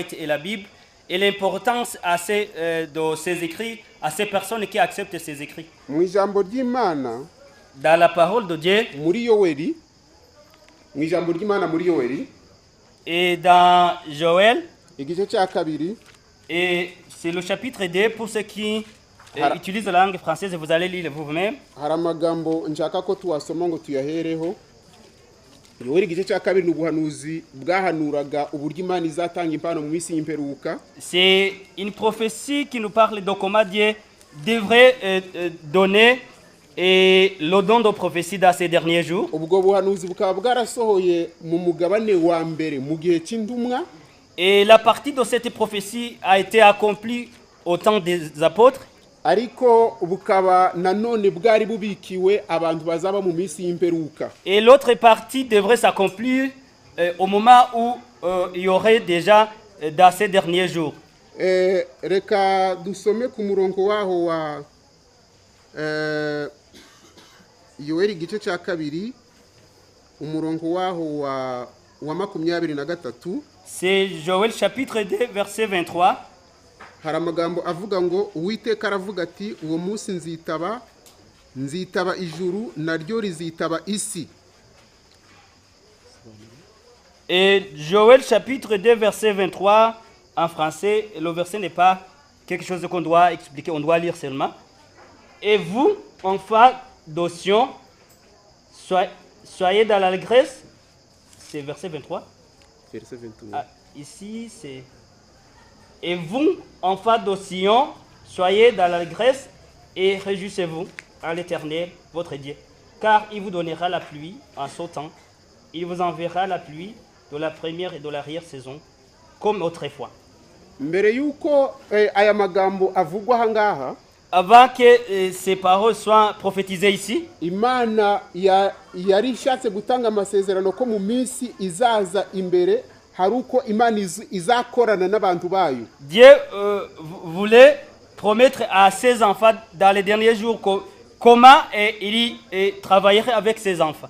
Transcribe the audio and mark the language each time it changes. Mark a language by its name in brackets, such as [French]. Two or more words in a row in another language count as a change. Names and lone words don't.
[French] White et la Bible et l'importance de ces écrits à ces personnes qui acceptent ces écrits. [Kinyarwanda] Mu ijambo ry'Imana, [French] Dans la parole de Dieu [Kinyarwanda] muri Yoweri, mu ijambo ry'Imana muri Yoweri, [French] et dans Joël, [Kinyarwanda] igice cya kabiri, [French] et c'est le chapitre 2 pour ceux qui utilisent la langue française, vous allez lire vous-même. [Kinyarwanda] hari amagambo nshaka ko tuwasoma ngo tuyahereho. Yoweri igice cya kabiri ni ubuhanuzi bwahanuraga uburyo Imana izatanga impano mu minsi y'imperuka. [French] C'est une prophétie qui nous parle de comment Dieu devrait donner le don de prophétie dans ces derniers jours. [Kinyarwanda] Ubwo buhanuzi bukaba bwarasohoye mu mugabane wa mbere mu gihe cy'intumwa. [French] Et la partie de cette prophétie a été accomplie au temps des apôtres. [Kinyarwanda] Ariko bukaba nanone bwari bubikiwe abantu bazaba mu minsi y'imperuka. [French] Et l'autre partie devrait s'accomplir au moment où il y aurait déjà dans ces derniers jours. [Kinyarwanda] Reka dusome ku murongo waho wa Yoeli igice cya kabiri umurongo waho wa 23. [French] C'est Joël chapitre 2 verset 23. [Kinyarwanda] Hari amagambo avuga ngo Uwiteka aravuga ati uwo munsi nzitaba ijuru naryo rizitaba isi. [French] Et Joël chapitre 2 verset 23 en français, le verset n'est pas quelque chose qu'on doit expliquer, on doit lire seulement. Et vous, enfants d'Osion, soyez dans l'allégresse. C'est verset 23. Verset 23. Ah, ici, c'est... Et vous, enfants d'Osion, soyez dans l'allégresse et réjouissez-vous à l'Éternel, votre Dieu. Car il vous donnera la pluie en ce temps. Il vous enverra la pluie de la première et de l'arrière-saison, comme autrefois. [Kinyarwanda] Mbere yuko aya magambo avugwa ahangaha, [French] Avant que ces paroles soient prophétisées ici, [Kinyarwanda] Imana yari ishatse gutanga amasezerano ko mu minsi izaza imbere hari uko Imana izakorana n'abantu bayo. [French] Dieu voulait promettre à ses enfants dans les derniers jours comment il travaillerait avec ses enfants.